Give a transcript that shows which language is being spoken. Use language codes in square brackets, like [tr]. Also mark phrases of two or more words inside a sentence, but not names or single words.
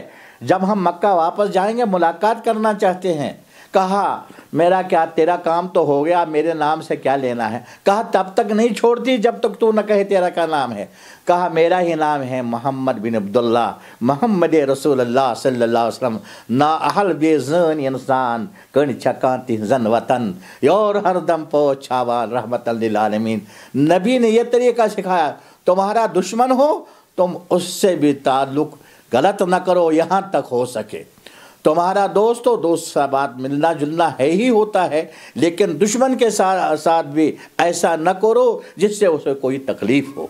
[ur] جب ہم مکہ واپس جائیں گے ملاقات کرنا چاہتے ہیں. کہا میرا کیا، تیرا کام تو ہو گیا، میرے نام سے کیا لینا ہے؟ کہا تب تک نہیں چھوڑتی جب تک تو نہ کہے تیرا کیا نام ہے. کہا میرا ہی نام ہے محمد بن عبداللہ، محمد رسول اللہ [ar] صلی اللہ علیہ وسلم. [ks] نا اہل بے زن انسان کن چھکانتی زن وطن یور ہر دم پوچھاوان رحمت للعالمین. [ur] نبی نے یہ طریقہ سکھایا، تمہارا دشمن ہو تم اس سے بھی تعلق غلط نہ کرو یہاں تک ہو سکے. تمہارا دوست ہو، دوست سے بات ملنا جلنا ہے ہی ہوتا ہے، لیکن دشمن کے ساتھ بھی ایسا نہ کرو جس سے اسے کوئی تکلیف ہو.